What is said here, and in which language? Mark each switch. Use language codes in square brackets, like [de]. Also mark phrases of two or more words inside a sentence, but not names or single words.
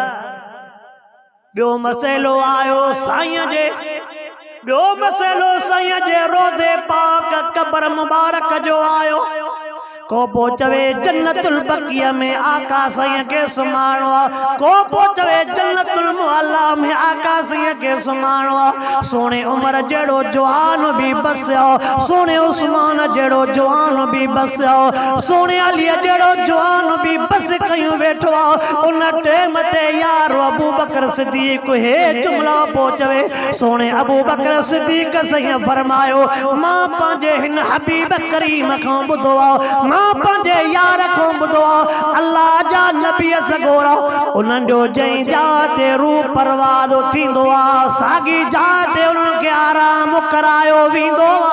[sd] ॿियो मसइलो आयो साईं जे ॿियो मसइलो साईं जे रोज़े पाक कब्र मुबारक जो आयो को पो चवे जन्नतुल बकिया में आका साईं के सुमाणो को पो चवे जन्नतुल मुअल्ला में आका साईं के सुमाणो सोने उमर जेड़ो जवान भी बसियो सोने उस्मान जेड़ो जवान भी बसियो सोने अली जेड़ो जवान भी बस कयूं वेठो उन टाइम ते यार अबू बकर सिद्दीक हे जुमला पो चवे सोने अबू बकर सिद्दीक सही फरमायो मां पंहिंजे हिन हबीब करीम खां ॿुधो मां पंहिंजे यार खां ॿुधो अल्लाह जा नबी सगोरा उन्हनि जो जंहिं जाइ ते रूह परवाज़ थींदो आहे साॻी जाइ ते उन्हनि खे आराम करायो वेंदो